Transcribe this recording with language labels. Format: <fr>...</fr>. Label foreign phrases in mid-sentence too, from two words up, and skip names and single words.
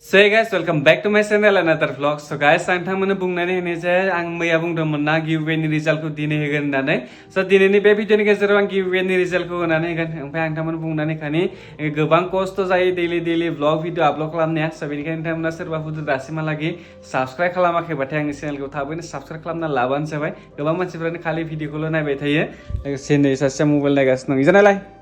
<en>So hey guys, welcome back to my channel another vlog. So guys,</en> <brx>आं थांमोननो बुंनानै होनो जे आं मैया बुंदोंमोन ना गिववेनि रिजाल्टखौ दिनै होगोन होननानै स' दिनैनि बे भिडिअनि गेजेराव आं गिववेनि रिजाल्टखौ होनानै होगोन ओमफ्राय आं थांमोननो बुंनानै खानि गोबां खस्थ' जायो</brx> <en>daily vlog video upload</en> <brx>खालामनाया स' बेनिखायनो नोंथांमोना सोरबाफोर दासिमहालागै साबस्क्राइब खालामाखैबाथाय आंनि चेनेलखौ थाबैनो साबस्क्राइब खालामना लाबानो जाबाय गोबां मानसिफोरानो खालि भिडिअखौल' नायबाय थायो लोगोसे नै सासेया मबाइल नायगासिनो दं इजानालाय</brx>